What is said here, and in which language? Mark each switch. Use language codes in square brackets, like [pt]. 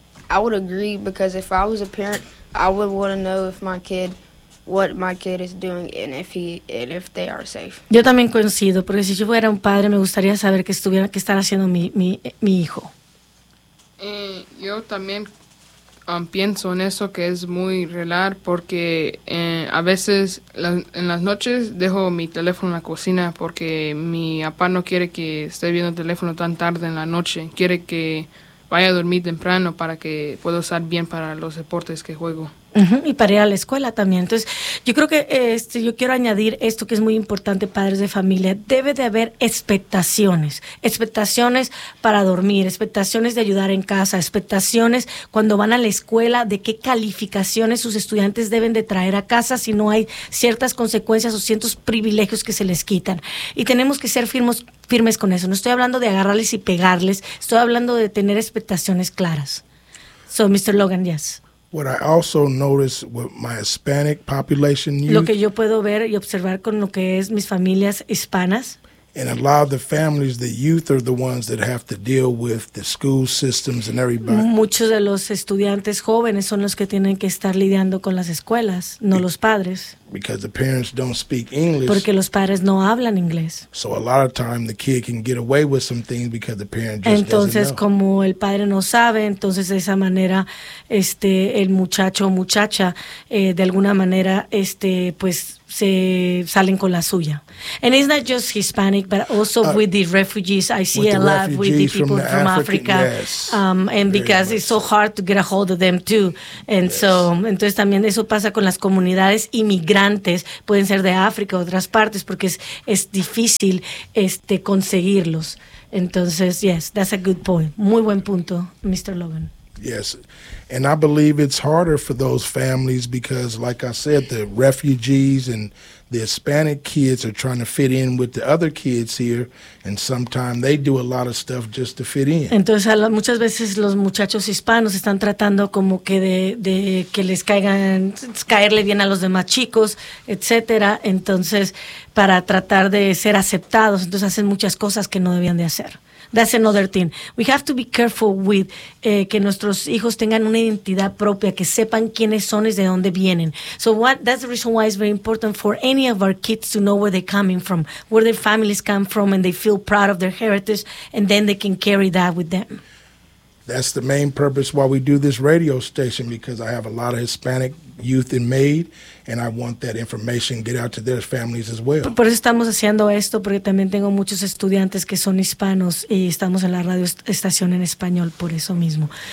[en] I would agree because if I was a parent, I would want to know what my kid is doing and if they are safe. [es] Yo también coincido, porque si yo fuera un padre, me gustaría saber qué estará haciendo mi hijo. Yo también pienso en eso, que es muy real, porque a veces en las noches dejo mi teléfono en la cocina porque mi papá no quiere que esté viendo el teléfono tan tarde en la noche. Quiere que vaya a dormir temprano para que pueda estar bien para los deportes que juego. Uh-huh. Y para ir a la escuela también. Entonces, yo creo que yo quiero añadir esto que es muy importante, padres de familia. Debe de haber expectaciones para dormir, expectaciones de ayudar en casa, expectaciones cuando van a la escuela, de qué calificaciones sus estudiantes deben de traer a casa si no hay ciertas consecuencias o ciertos privilegios que se les quitan. Y tenemos que ser firmes con eso. No estoy hablando de agarrarles y pegarles, estoy hablando de tener expectaciones claras. [en] So, Mr. Logan, yes. What I also notice with my Hispanic population youth, [es] lo que yo puedo ver y observar con lo que es mis familias hispanas, [en] and a lot of the families, the youth are the ones that have to deal with the school systems and everybody. [es] Muchos de los estudiantes jóvenes son los que tienen que estar lidiando con las escuelas, no los padres. [en] Because the parents don't speak English. [es] Porque los padres no hablan inglés. [en] So a lot of time the kid can get away with some things because the parent just [es] entonces, [en] doesn't know. [es] Entonces, como el padre no sabe, entonces de esa manera, el muchacho o muchacha, de alguna manera, pues, se salen con la suya. [en] And it's not just Hispanic, but also with the refugees. I see a lot with the people from Africa. Yes. And because it's so hard to get a hold of them too. And so, [es] entonces también eso pasa con las comunidades inmigrantes. Pueden ser de África o otras partes porque es difícil conseguirlos. [en] Entonces, yes, that's a good point. [es] Muy buen punto, [en] Mr. Logan. Yes, and I believe it's harder for those families because, like I said, the refugees and the Hispanic kids are trying to fit in with the other kids here, and sometimes they do a lot of stuff just to fit in. [es] Entonces, muchas veces los muchachos hispanos están tratando como que de que les caigan, caerle bien a los demás chicos, etcétera. Entonces, para tratar de ser aceptados, entonces hacen muchas cosas que no debían de hacer. [en] That's another thing. We have to be careful with [es] que nuestros hijos tengan una identidad propia, que sepan quiénes son y de dónde vienen. [en] So that's the reason why it's very important for any of our kids to know where they're coming from, where their families come from, and they feel proud of their heritage, and then they can carry that with them. That's the main purpose why we do this radio station, because I have a lot of Hispanic youth in MAID, and I want that information to get out to their families as well. [es] Por eso estamos haciendo esto, porque también tengo muchos estudiantes que son hispanos y estamos en la radio estación en español por eso mismo.